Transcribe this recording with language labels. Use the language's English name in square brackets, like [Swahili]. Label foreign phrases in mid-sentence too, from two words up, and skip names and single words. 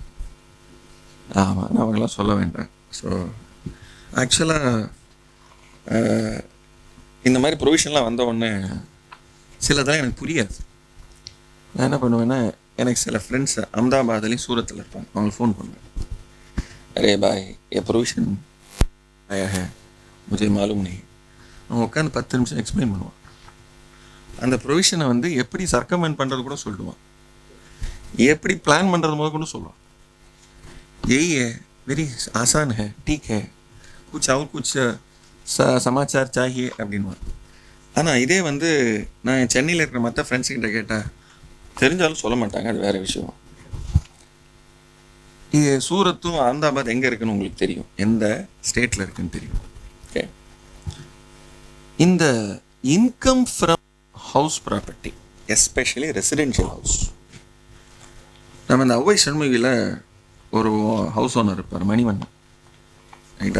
[Tamil] ஆமாம், நான் அவங்களாம் சொல்ல வேண்டாம். [English] so actually [Tamil] இந்த மாதிரி ப்ரொவிஷன்லாம் வந்த உடனே சிலதெல்லாம் எனக்கு புரியாது. நான் என்ன பண்ணுவேன்னா, எனக்கு சில ஃப்ரெண்ட்ஸ் அஹமதாபாத்லேயும் சூரத்தில் இருப்பாங்க, அவங்களுக்கு ஃபோன் பண்ணுவேன், [Hindi] अरे भाई [Tamil] ये प्रोविजन आया है मुझे मालूम नहीं. அவங்க உட்காந்து 10 நிமிஷம் எக்ஸ்பிளைன் பண்ணுவான். அந்த ப்ரொவிஷனை வந்து எப்படி சர்க்கமெண்ட் பண்ணுறது கூட சொல்லுவான், எப்படி பிளான் பண்ணுறது போது கூட சொல்லுவான். [Hindi] यही है, वेरी आसान है, ठीक है, कुछ और कुछ समाचार चाहिए அப்படின்வான். [Tamil] ஆனால் இதே வந்து நான் சென்னையில் இருக்கிற மற்ற ஃப்ரெண்ட்ஸுக்கிட்ட கேட்டால் தெரிஞ்சாலும் சொல்ல மாட்டாங்க, அது வேறு விஷயம். இது சூரத்தும் அகமதாபாத் எங்கே இருக்குன்னு உங்களுக்கு தெரியும், எந்த ஸ்டேட்டில் இருக்குன்னு தெரியும். ஓகே, இந்த [English] income from house property, especially residential house, [Tamil] நம்ம இந்த ஒவ்வை சண்முகியில் ஒரு [English] house owner [Tamil] இருப்பார், மணிவண்ணன், ரைட்டா?